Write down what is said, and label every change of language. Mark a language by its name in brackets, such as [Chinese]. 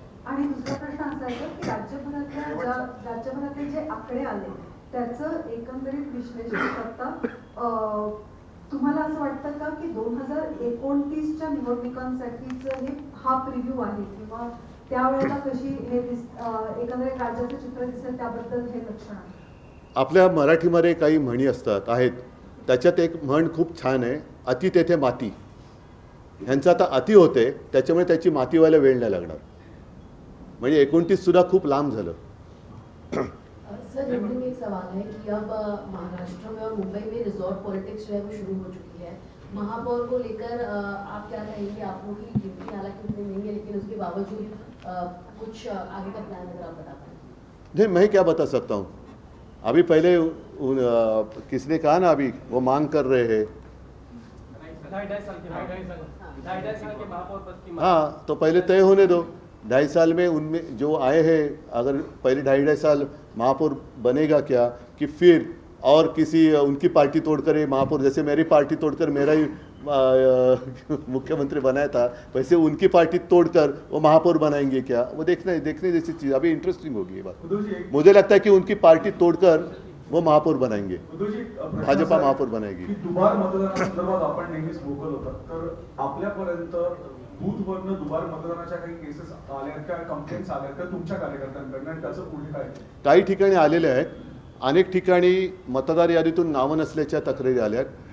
[Marathi] आणि दुसरा प्रश्न असा आहे की राज्यभरातले जे आकडे आले त्याचं एकंदरीत विश्लेषण करता तुम्हाला असं वाटतं का की 2029च्या निवडणुकांसाठीचं हा प्रिव्ह्यू आहे किंवा त्यावेळेला कशी हे एकंदरीत राज्याचं चित्र दिसेल त्याबद्दल हे लक्षण आहे? आपल्या मराठीमध्ये काही म्हणी आहेत, त्याच्यात एक म्हण खूप छान आहे, अति तेथे माती। ह्यांचं आता अति होते त्याच्यामुळे त्याची माती व्हायला वेळ नाही लागणार, म्हणजे 29 सुद्धा खूप लांब झालं। [Hindi] सर, हिंदी में एक सवाल है कि अब महाराष्ट्र में और मुंबई में रिजॉर्ट पॉलिटिक्स जो है वो शुरू हो चुकी है। महापौर को लेकर आप क्या कहेंगे? आप लोग की ड्यूटी हालांकि उतनी नहीं है, लेकिन उसके बावजूद कुछ आगे का प्लान अगर आप बता पाए। नहीं, मैं क्या बता सकता हूँ, अभी पहले किसने कहा ना, अभी वो मांग कर रहे हैं, 2.5 साल के महापौर पद की। हाँ, तो पहले तय होने दो। 2.5 साल में उनमें जो आए हैं, अगर पहले 2.5 साल महापौर बनेगा क्या, कि फिर और किसी उनकी पार्टी तोड़कर ये महापौर, जैसे मेरी पार्टी तोड़कर मेरा ही मुख्यमंत्री बनाया था, वैसे उनकी पार्टी तोड़कर वो महापौर बनाएंगे क्या? वो देखने जैसी चीज़, अभी इंटरेस्टिंग होगी ये बात। मुझे लगता है कि उनकी पार्टी तोड़कर वो महापौर बनाएंगे, भाजपा महापौर बनाएगी। [Marathi] दुबार मतदानासंदर्भात आपण नेहमीच वोकल होतात, तर आपल्यापर्यंत बूथवरनं दुबार मतदानाच्या काही केसेस आल्या का, कंप्लेंट्स आल्या का तुमच्या कार्यकर्त्यांकडनं, आणि त्याचं पुढे काय? काही ठिकाणी आलेले आहेत, अनेक ठिकाणी मतदार यादीतून नावं नसल्याच्या तक्रारी आल्या।